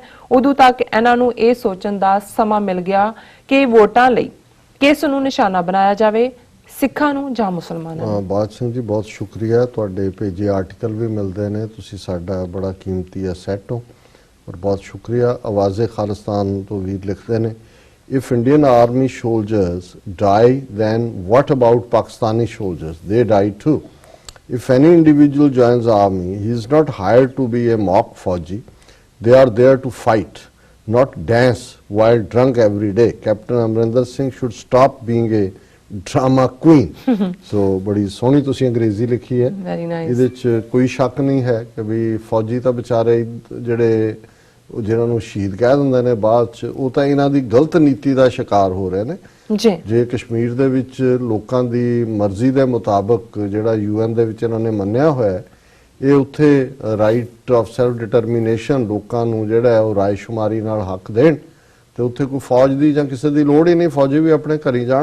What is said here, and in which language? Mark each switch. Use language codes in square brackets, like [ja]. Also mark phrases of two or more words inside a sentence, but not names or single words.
[pa] ਉਦੋਂ ਤੱਕ ਇਹਨਾਂ ਨੂੰ ਇਹ ਸੋਚਣ ਦਾ ਸਮਾਂ ਮਿਲ ਗਿਆ ਕਿ ਵੋਟਾਂ ਲਈ ਕਿਸ ਨੂੰ ਨਿਸ਼ਾਨਾ ਬਣਾਇਆ ਜਾਵੇ, ਸਿੱਖਾਂ ਨੂੰ ਜਾਂ ਮੁਸਲਮਾਨਾਂ ਨੂੰ। ਬਾਦ ਸਿੰਘ ਜੀ ਬਹੁਤ ਸ਼ੁਕਰੀਆ, ਤੁਹਾਡੇ ਭੇਜੇ ਆਰਟੀਕਲ ਵੀ ਮਿਲਦੇ ਨੇ, ਤੁਸੀਂ ਸਾਡਾ ਬੜਾ ਕੀਮਤੀ ਅਸੈਟ ਹੋ। ਔਰ ਬਹੁਤ ਸ਼ੁਕਰੀਆ। ਆਵਾਜ਼ੇ ਖਾਲਿਸਤਾਨ ਤੋਂ ਵੀਰ ਲਿਖਦੇ ਨੇ [en] if Indian army soldiers die then what about Pakistani soldiers? They die too. If any individual joins army, he is not hired to be a mock Fauji. They are there to fight, not dance while drunk every day. Captain Amrinder Singh should stop being a drama queen. [pa] So ਬੜੀ ਸੋਹਣੀ ਤੁਸੀਂ ਅੰਗਰੇਜ਼ੀ ਲਿਖੀ ਹੈ। [en] Very nice. [pa] ਇਹਦੇ ਚ ਕੋਈ ਸ਼ੱਕ ਨਹੀਂ ਹੈ ਕਿ ਵੀ ਫੌਜੀ ਤਾਂ ਵਿਚਾਰੇ ਜਿਹੜੇ ਜਿਹਨਾਂ ਨੂੰ ਸ਼ਹੀਦ ਕਹਿ ਦਿੰਦੇ ਨੇ ਬਾਅਦ ਚ, ਉਹ ਤਾਂ ਇਹਨਾਂ ਦੀ ਗਲਤ ਨੀਤੀ ਦਾ ਸ਼ਿਕਾਰ ਹੋ ਰਹੇ ਨੇ। ਜੇ ਕਸ਼ਮੀਰ ਦੇ ਵਿੱਚ ਲੋਕਾਂ ਦੀ ਮਰਜ਼ੀ ਦੇ ਮੁਤਾਬਕ ਜਿਹੜਾ UN ਦੇ ਵਿੱਚ ਇਹਨਾਂ ਨੇ ਮੰਨਿਆ ਹੋਇਆ ਇਹ ਉੱਥੇ [en] right of self determination, [pa] ਲੋਕਾਂ ਨੂੰ ਜਿਹੜਾ ਹੈ ਉਹ ਰਾਏਸ਼ੁਮਾਰੀ ਨਾਲ ਹੱਕ ਦੇਣ, ਤੇ ਉੱਥੇ ਕੋਈ ਫੌਜ ਦੀ ਜਾਂ ਕਿਸੇ ਦੀ ਲੋੜ ਹੀ ਨਹੀਂ, ਫੌਜੀ ਵੀ ਆਪਣੇ ਘਰੀ ਜਾਣ।